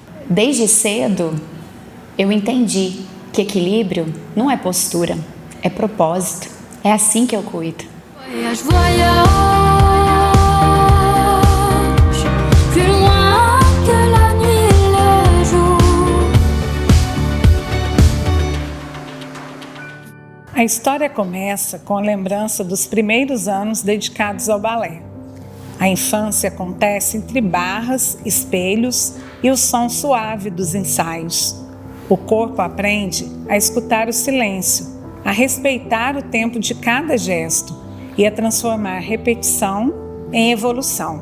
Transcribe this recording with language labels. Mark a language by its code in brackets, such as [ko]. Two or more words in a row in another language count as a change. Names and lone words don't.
[pt] Desde cedo, eu entendi que equilíbrio não é postura, é propósito. É assim que eu cuido. [fr] Voyage, voyage, plus loin que la nuit et le jour. [pt] A história começa com a lembrança dos primeiros anos dedicados ao balé. A infância acontece entre barras, espelhos e o som suave dos ensaios. O corpo aprende a escutar o silêncio, a respeitar o tempo de cada gesto e a transformar repetição em evolução.